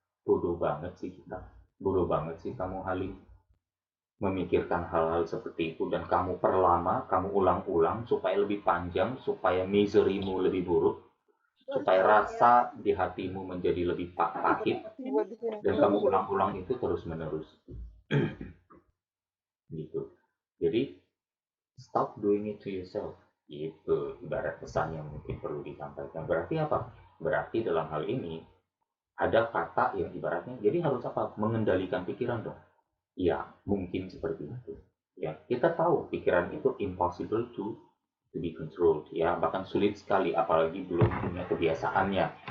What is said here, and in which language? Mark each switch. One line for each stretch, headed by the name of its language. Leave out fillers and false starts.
Indonesian: Bodoh banget sih kita, bodoh banget sih kamu Halim, memikirkan hal-hal seperti itu, dan kamu perlama, kamu ulang-ulang supaya lebih panjang, supaya miserymu lebih buruk, supaya rasa di hatimu menjadi lebih pahit, dan kamu ulang-ulang itu terus-menerus. Gitu. Jadi
English: stop doing it to yourself.
Indonesian: Itu ibarat pesan yang mungkin perlu disampaikan. Berarti apa? Berarti dalam hal ini ada kata yang ibaratnya, jadi harus apa? Mengendalikan pikiran dong. Ya, mungkin seperti itu. Ya, kita tahu pikiran itu
English: impossible to be controlled.
Indonesian: Ya, bahkan sulit sekali, apalagi belum punya kebiasaannya.